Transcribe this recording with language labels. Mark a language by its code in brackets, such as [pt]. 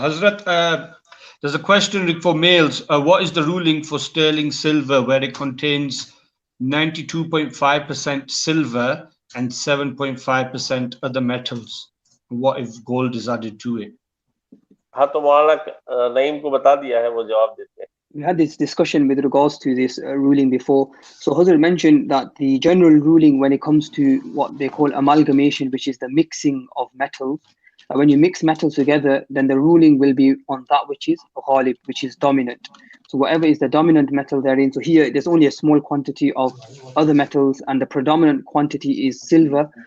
[en] Hazrat, there's a question for males. What is the ruling for sterling silver where it contains 92.5% silver and 7.5% other metals? What if gold is added to it? [hi] हाँ, तो मौलाना नईम को बता दिया है, वो जवाब देते हैं. [en] We had this discussion with regards to this ruling before. So Hazrat mentioned that the general ruling when it comes to what they call amalgamation, which is the mixing of metals, when you mix metals together, then the ruling will be on that which is ghalib, which is dominant. So whatever is the dominant metal therein. So here there's only a small quantity of other metals and the predominant quantity is silver.